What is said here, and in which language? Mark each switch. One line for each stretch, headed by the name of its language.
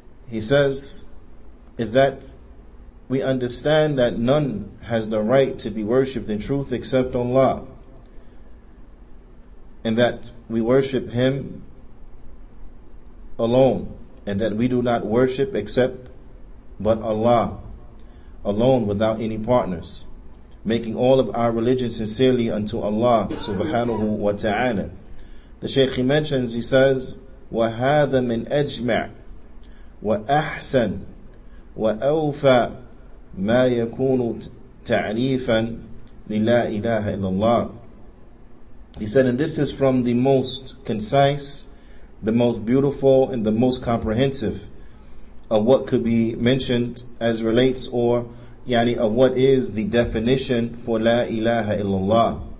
English: He says, is that we understand that none has the right to be worshipped in truth except Allah, and that we worship Him alone, and that we do not worship except but Allah alone without any partners, making all of our religion sincerely unto Allah subhanahu wa ta'ala.
Arabic: The Shaykh, he mentions, he says, وَهَذَا مِنْ أَجْمَعْ وَأَحْسَنْ وَأَوْفَى ما يكون تعريفا للا إله إلا الله.
English: He said, and this is from the most concise, the most beautiful, and the most comprehensive of what could be mentioned as relates, or of what is the definition for La ilaha illallah.